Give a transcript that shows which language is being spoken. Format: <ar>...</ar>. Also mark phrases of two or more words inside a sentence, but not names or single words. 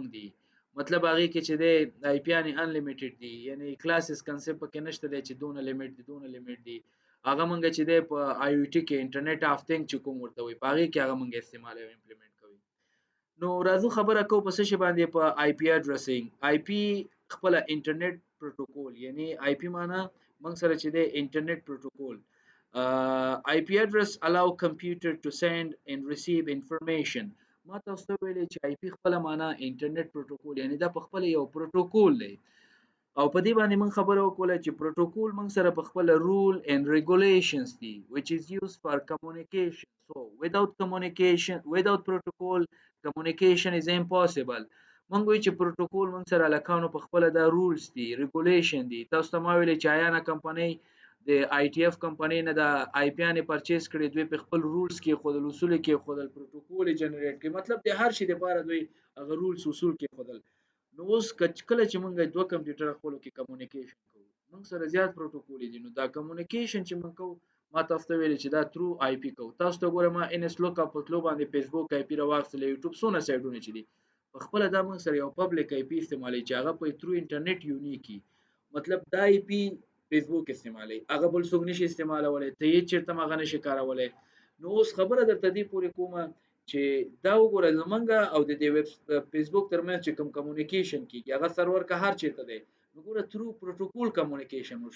<ps>دی مطلب هغه کې چې دی IP یعنی انلیمیټډ دی یعنی</ps> <en>classes concept</en> <ps>پکې نشته دی چې دونه لیمیټ دی هغه موږ چې دی په IoT کې</ps> <en>internet of thing</en> <ps>چې کوم ورته وي په هغه کې هغه موږ استعمال او امپلیمنٹ کوي نو راځو خبره کوو په څه باندې په</ps> <en>IP addressing</en> <ps>IP خپل</ps> <en>internet protocol</en> <ps>یعنی IP معنا موږ سره چې دی</ps> <en>internet protocol IP address allow computer to send and receive information.</en> <ps>ما تاسو ته ویلې چې IP خپله معنا</ps> <en>internet protocol,</en> <ps>یعنی دا په خپله یو پروتوکول دی. او په دې باندې موږ خبره وکړه چې پروتوکول موږ سره په خپله</ps> <en>rule and regulations</en> <ps>دي</ps> <en>which is used for communication. So without protocol communication is impossible.</en> <ps>موږ وایو چې پروتوکول موږ سره هلکانو په خپله دا رولز دي، ریګولیشن دي. تاسو ته ما ویلې چې آیانا کمپنۍ د ITF کمپنۍ نه د IP یانې پرچیز کړي، دوی په خپل رولز کېښودل، اصول یې کېښودل، پروتوکول یې جنریټ کړي، مطلب د هر شي دپاره دوی هغه رولز اصول کېښودل. نو اوس کله چې موږ دوه کمپیوټر خپلو کې کمیونیکیشن کوو، موږ سره زیات پروتوکول دي. نو دا کمیونیکیشن چې موږ کوو، ما تاسو ته ویلې چې دا</ps> <en>through IP</en> <ps>کوو. تاسو ته ګوره ما</ps> <en>NS lookup</en> <ps>په تلو باندې فیسبوک IP راواخیستله، یوټیوب څونه سایډونه چې دي په خپله دا موږ سره یو</ps> <en>public IP</en> <ps>استعمالوي چې هغه په</ps> <en>through internet</en> <ps>یونیک وي. مطلب دا IP فیسبوک استعمالوي، هغه بل څوک نشي استعمالولی، ته یې چېرته هم هغه نشي کارولی. نو اوس خبره درته دې پورې کومه چې دا وګوره زمونږ او د دې فیسبوک ترمنځ چې کوم کمیونیکیشن کیږي، هغه سرور که هر چېرته دی، نو ګوره</ps> <en>through protocol</en> <ps>کمیونیکیشن وشو.</ps>